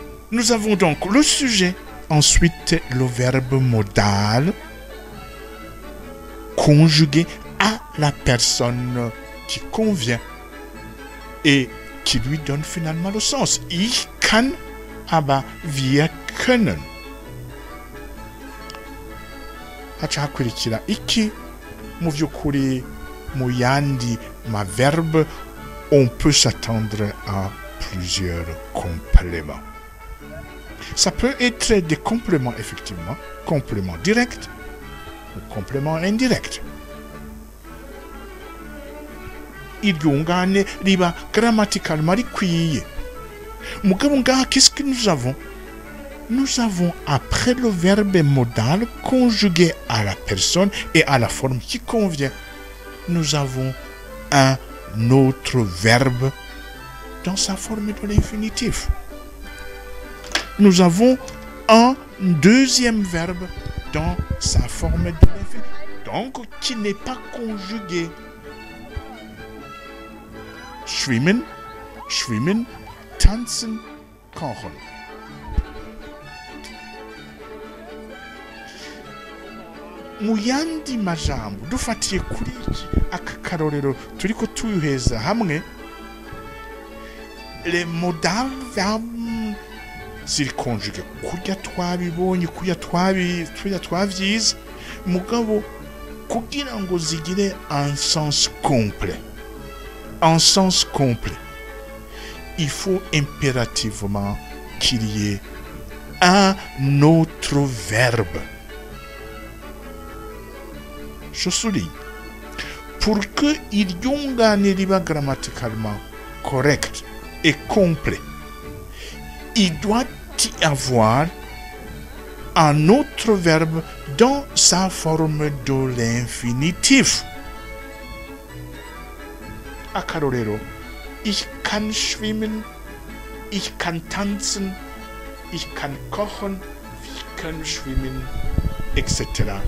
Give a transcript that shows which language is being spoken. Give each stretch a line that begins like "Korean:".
French: Nous avons donc le sujet, ensuite le verbe modal conjugué à la personne qui convient et qui lui donne finalement le sens.
German: Ich kann, aber wir können.
Rundi: haca hakurikira iki mu by'ukuri mu yandi ma verbe
French: on peut s'attendre à plusieurs compléments. Ça peut être des compléments effectivement, complément direct ou complément indirect.
Rundi: Iryungane riba grammaticalement rikwiye. Mugabo ngaha,
French: qu'est-ce que nous avons? Nous avons après le verbe modal conjugué à la personne et à la forme qui convient. Nous avons un autre verbe dans sa forme de l'infinitif. Nous avons un deuxième verbe dans sa forme de l'infinitif, donc qui n'est pas conjugué.
German: Schwimmen, schwimmen, tanzen, kochen.
Rundi: Muyandi majambo dufatiye kuri iki aka karorero turiko tuyuheza hamwe, les modal verbes ziri conjugué kurya twabibonye, kurya twavyize, mugabo kugira ngo zigire
French: un sens complet. En sens complet, il faut impérativement qu'il y ait un autre verbe. Je souligne, pour que
Rundi: iryungane riba
French: grammaticalement correct et complet, il doit y avoir un autre verbe dans sa forme de l'infinitif.
Rundi: Akarorero,
German: ich kann schwimmen, ich kann tanzen, ich kann kochen, wir können schwimmen, etc.